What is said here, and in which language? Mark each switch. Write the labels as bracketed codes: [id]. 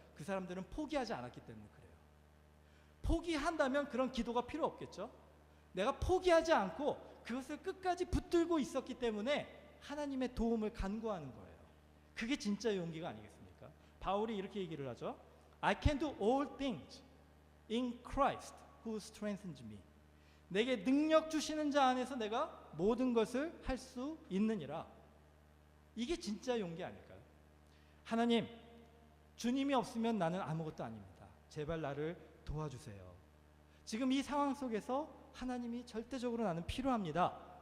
[ko] 그 사람들은 포기하지 않았기 때문에 그래요. 포기한다면 그런 기도가 필요 없겠죠. 내가 포기하지 않고 그것을 끝까지 붙들고 있었기 때문에 하나님의 도움을 간구하는 거예요. 그게 진짜 용기가 아니겠습니까? 바울이 이렇게 얘기를 하죠. [en] I can do all things in Christ who strengthens me. [ko] 내게 능력 주시는 자 안에서 내가 모든 것을 할 수 있느니라. 이게 진짜 용기 아닐까요? 하나님, 주님이 없으면 나는 아무것도 아닙니다. 제발 나를 도와주세요. 지금 이 상황 속에서 하나님이 절대적으로 나는 필요합니다.